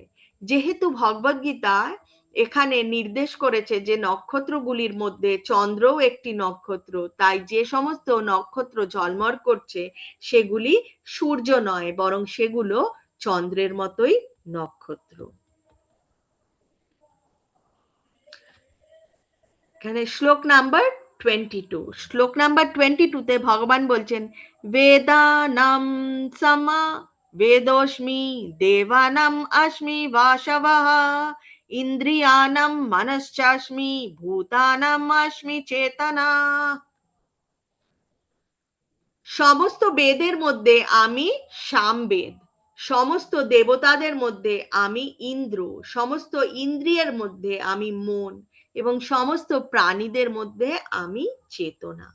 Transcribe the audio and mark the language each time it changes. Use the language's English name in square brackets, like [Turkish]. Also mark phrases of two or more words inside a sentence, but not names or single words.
[Bangla] যেহেতু ভগবদ্গীতা এখানে নির্দেশ করেছে যে নক্ষত্রগুলির মধ্যে চন্দ্রও একটি নক্ষত্র, তাই যে সমস্ত নক্ষত্র ঝলমল করছে সেগুলি সূর্য নয়, বরং সেগুলো চন্দ্রের মতোই নক্ষত্র। এখানে শ্লোক নাম্বার 22, শ্লোক নাম্বার 22 তে ভগবান বলছেন, [Sanskrit] বেদানাম সমা বেদোস্মি দেবানাম अस्मि वासवः ইন্দ্রিয়ানাম মনশ্চাস্মি ভূতানাম अस्मि চেতনা। [Bangla] সমস্ত বেদের মধ্যে আমি সামবেদ, সমস্ত দেবতাদের মধ্যে আমি ইন্দ্র, সমস্ত ইন্দ্রিয়ের মধ্যে আমি মন, এবং সমস্ত প্রাণীদের মধ্যে আমি চেতনা।